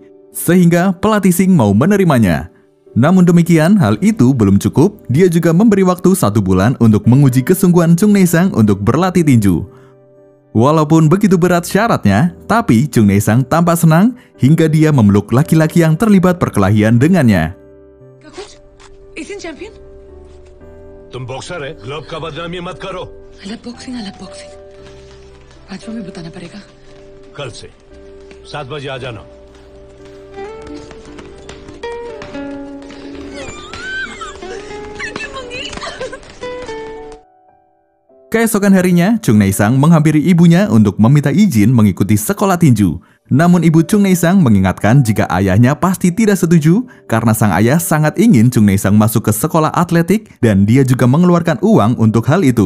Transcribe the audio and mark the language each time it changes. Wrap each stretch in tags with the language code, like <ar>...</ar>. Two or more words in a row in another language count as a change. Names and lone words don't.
<id>Sehingga pelatih Sing mau menerimanya. Namun demikian, hal itu belum cukup. Dia juga memberi waktu 1 bulan untuk menguji kesungguhan Chung Neizang untuk berlatih tinju. Walaupun begitu berat syaratnya, tapi Chung Neizang tampak senang hingga dia memeluk laki-laki yang terlibat perkelahian dengannya.</id> <en>Asian champion</en> <hi>तुम बॉक्सर है, ग्लोब का बदनामी मत करो। अलग बॉक्सिंग आज हमें बताना पड़ेगा। कल से 7 बजे आ जाना।</hi> <id>Keesokan harinya, Chung Neizang menghampiri ibunya untuk meminta izin mengikuti sekolah tinju. Namun ibu Chung Neizang mengingatkan jika ayahnya pasti tidak setuju karena sang ayah sangat ingin Chung Neizang masuk ke sekolah atletik dan dia juga mengeluarkan uang untuk hal itu.</id>